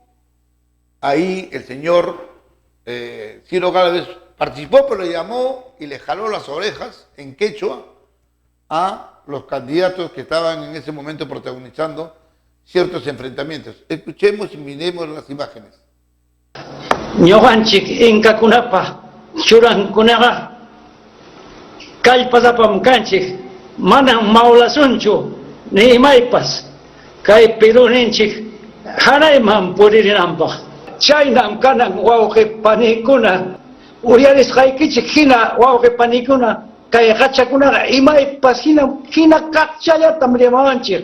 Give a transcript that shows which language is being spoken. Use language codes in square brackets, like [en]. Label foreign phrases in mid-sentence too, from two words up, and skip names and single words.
[es] Ahí el señor Ciro Gálvez participó, pero le llamó y le jaló las orejas en quechua a los candidatos que estaban en ese momento protagonizando ciertos enfrentamientos. Escuchemos y miremos las imágenes. [qu] Ñoqanchik inkakunapa churankunaqa kallpasapam kanchik manam maulasunchu ni imaypas kay Perúninchik hanayman puririnanpaq. Chaynam kanan wawqi panikuna uyarisqaykichik hina wawqi panikuna kay qachakunaqa imaypas hina kaqchallatam rimawanchik.